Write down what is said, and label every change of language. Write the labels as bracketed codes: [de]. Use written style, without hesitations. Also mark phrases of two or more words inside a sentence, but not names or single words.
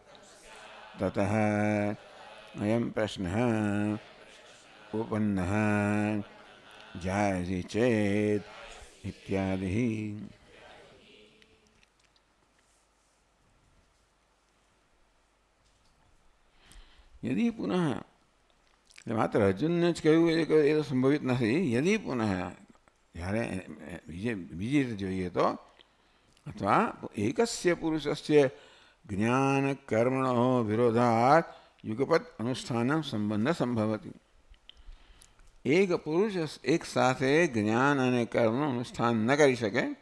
[sa] ततः अयं प्रश्नः उपन्नः जायते चेत् इत्यादि। यदि पुनः मात्र [gu] अर्जुनने જ કહ્યું એ તો સંભવિત નથી. [sa] यदि पुनः [gu] જ્યારે બીજી રીતે જોઈએ તો અથવા [sa] एकस्य पुरुषस्य ज्ञान कर्मणो विरोधात युगपत अनुष्ठान संबंध संभवती. [gu] એક પુરુષ એક સાથે જ્ઞાન અને કર્મનું અનુષ્ઠાન ન કરી શકે.